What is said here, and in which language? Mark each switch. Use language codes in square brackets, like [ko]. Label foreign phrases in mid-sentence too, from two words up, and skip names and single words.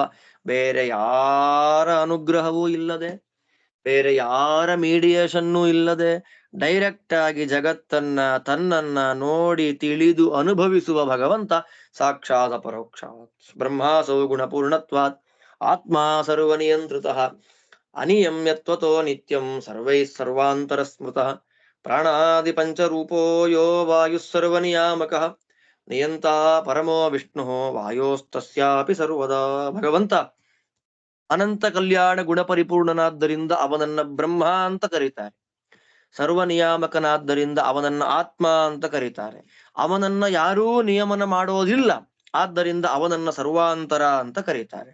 [kn] ಬೇರೆ ಯಾರ ಅನುಗ್ರಹವೂ ಇಲ್ಲದೆ, ಬೇರೆ ಯಾರ ಮೀಡಿಯೇಷನ್ನೂ ಇಲ್ಲದೆ ಡೈರೆಕ್ಟ್ ಆಗಿ ಜಗತ್ತನ್ನ ತನ್ನನ್ನ ನೋಡಿ ತಿಳಿದು ಅನುಭವಿಸುವ ಭಗವಂತ [sa] ಸಾಕ್ಷಾತ್ ಅಪರೋಕ್ಷಾತ್. ಬ್ರಹ್ಮಾಸೌ ಗುಣಪೂರ್ಣತ್ವಾತ್ ಆತ್ಮ ಸರ್ವನಿಯಂತ್ರಿತಃ ಅನಿಯಮ್ಯತ್ವತೋ ನಿತ್ಯಂ ಸರ್ವೈಃ ಸರ್ವಾಂತರ ಸ್ಮೃತಃ ಪ್ರಾಣಾದಿ ಪಂಚರೂಪೋ ಯೋ ವಾಯುಃ ಸರ್ವನಿಯಾಮಕಃ ನಿಯಂತಾ ಪರಮೋ ವಿಷ್ಣು ವಾಯೋಸ್ತಸ್ಯಾಪಿ ಸರ್ವದಾ. [kn] ಭಗವಂತ ಅನಂತ ಕಲ್ಯಾಣ ಗುಣಪರಿಪೂರ್ಣನಾದ್ದರಿಂದ ಅವನನ್ನ ಬ್ರಹ್ಮ ಅಂತ ಕರೀತಾರೆ. ಸರ್ವನಿಯಾಮಕನಾದ್ದರಿಂದ ಅವನನ್ನ ಆತ್ಮ ಅಂತ ಕರೀತಾರೆ. ಅವನನ್ನ ಯಾರೂ ನಿಯಮನ ಮಾಡೋದಿಲ್ಲ, ಆದ್ದರಿಂದ ಅವನನ್ನ ಸರ್ವಾಂತರ ಅಂತ ಕರೀತಾರೆ.